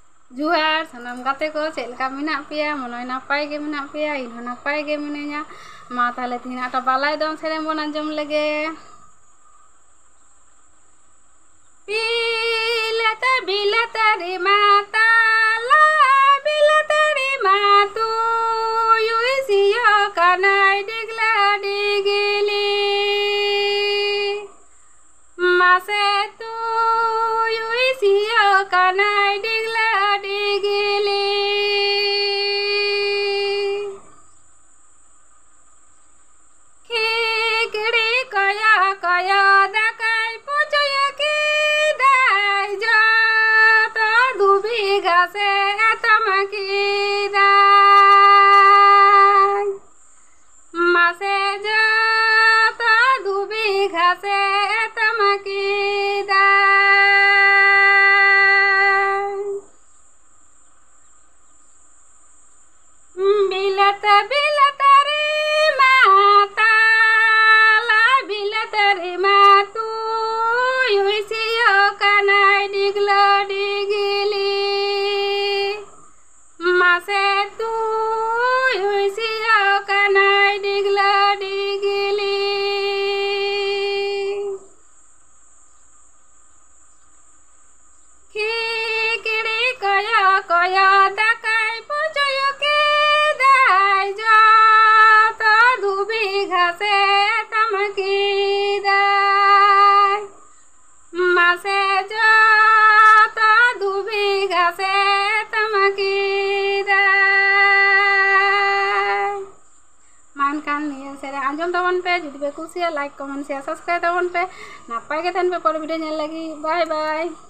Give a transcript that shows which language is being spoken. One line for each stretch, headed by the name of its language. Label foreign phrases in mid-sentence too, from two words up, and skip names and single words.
Santali: जुहार सानाम गाते को चेलका मेना पेया मनोय नापाय गे मेना पेया इन नापाय गे मिनेया मा ताहले तिना बालाय दम सेरेम बन आंजम लगे बिलता बिलता रे माता ला बिलता रे मातू युसियो कानाय डिगला डिगिली मासे तू युसियो कानाय डिगला डिगिली खिकड़ी कया कया दाकाय पुचय की दाय जो तो दुबी घासे तमकी दाय मासे जो तो दुबी घासे तमकी बिलता बिलता रे माता ला बिलता रे मातू युसियो कानाय डिगला डिगिली मासे तू युसियो कानाय डिगला डिगिली खिकड़ी कया कया दाकाय पुचय के दाय जो तो दुबी घासे तमकी दाय मासे जो तो दुबी घासे तमकी दाय मानकान निया सेरे आंजम तबन पे जुदी पे कुसिया
English: like comment share subscribe
Santali: तबन पे नापाय के तन पे पर वीडियो नेल लगी
English: bye bye.